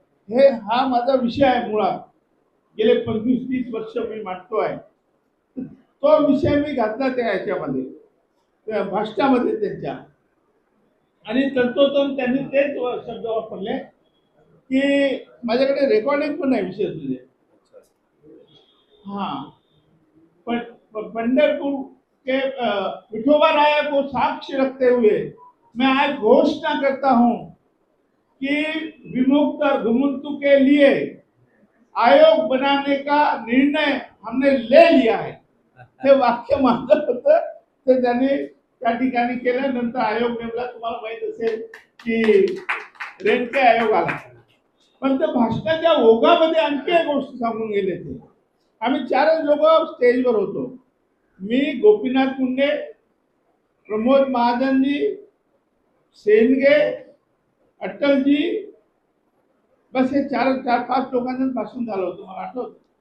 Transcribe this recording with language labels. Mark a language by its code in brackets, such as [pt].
[mr] हा माझा विषय आहे. मुळात गेले 25-30 वर्ष मी मांडतो आहे. तो विषय मी घातला त्या याच्यामध्ये, त्या भाषणामध्ये त्यांच्या, आणि तंतोतंत त्यांनी तेच शब्द वापरले की माझ्याकडे रेकॉर्डिंग पण आहे विषय तुझे. [hi] हाँ, पंढरपुर के विठोबा राया को साक्ष्य रखते हुए मैं आज घोषणा करता हूं कि विमुक्त और घुमंतु के लिए आयोग बनाने का निर्णय हमने ले लिया है. [mr] हे वाक्य माझं होतं ते त्यांनी त्या ठिकाणी केलं. नंतर आयोग नेमला. तुम्हाला माहित असेल की रेणके आयोग आला. पण त्या भाषणाच्या ओघामध्ये आणखी एक गोष्ट सांगून गेले ते. आम्ही 4 लोक स्टेजवर होतो. मी, गोपीनाथ मुंडे, प्रमोद महाजनजी, सेनगे, अटलजी, बस हे 4-5 लोकांचं भाषण झालं होतं, मला आठवतं.